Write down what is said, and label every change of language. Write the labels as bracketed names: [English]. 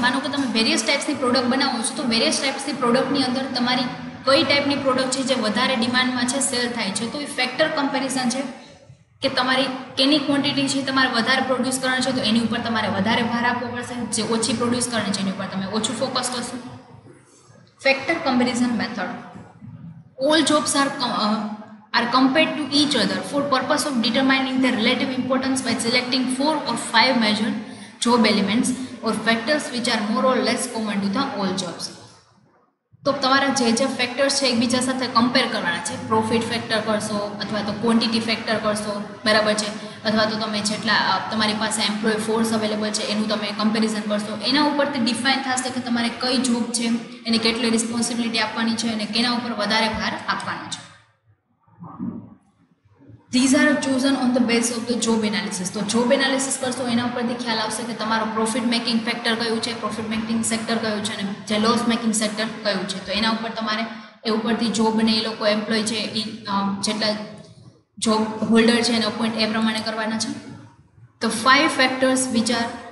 [Gujarati] માનો કે તમે વેરિયસ ટાઈપ્સની પ્રોડક્ટ બનાવો છો તો વેરિયસ ટાઈપ્સની પ્રોડક્ટની અંદર તમારી કઈ ટાઈપની પ્રોડક્ટ છે જે વધારે ડિમાન્ડમાં છે, સેલ થાય છે, તો એ ફેક્ટર કમ્પેરિઝન છે કે તમારી કેની ક્વોન્ટિટી છે તમારે વધારે પ્રોડ્યુસ કરવાની છે તો એની ઉપર તમારે વધારે ભાર આપવો પડશે, જે ઓછી પ્રોડ્યુસ કરવાની છે એની ઉપર તમે ઓછું ફોકસ કરશો. Factor comparison method. [English] All jobs are compared to each other for purpose of determining their relative importance by selecting 4 or 5 measured job elements or factors which are more or less common to the all jobs. [Gujarati] તો તમારા જે factors છે એકબીજા સાથે compare કરવાના છે, profit factor કરશો અથવા તો ક્વોન્ટિટી ફેક્ટર કરશો. બરાબર છે. અથવા તો તમે જેટલા તમારી પાસે એમ્પ્લોય ફોર્સ અવેલેબલ છે એનું તમે કમ્પેરિઝન કરશો. એના ઉપરથી ડિફાઇન થશે કે તમારે કઈ જોબ છે એને કેટલી રિસ્પોન્સિબિલિટી આપવાની છે અને કેના ઉપર વધારે ભાર આપવાનો છે. [English] These are chosen on the basis of the job analysis. [Gujarati] તો જોબ એનાલિસિસ કરશો એના ઉપરથી ખ્યાલ આવશે કે તમારો પ્રોફિટ મેકિંગ ફેક્ટર કયું છે, પ્રોફિટ મેકિંગ સેક્ટર કયું છે અને જે લોસ મેકિંગ સેક્ટર કયું છે. તો એના ઉપર તમારે એ ઉપરથી જોબને એ લોકો એમ્પ્લોય છે એ જેટલા જોબ હોલ્ડર છે એને અપોઇન્ટ એ પ્રમાણે કરવાના છે. તો [English] 5 factors which are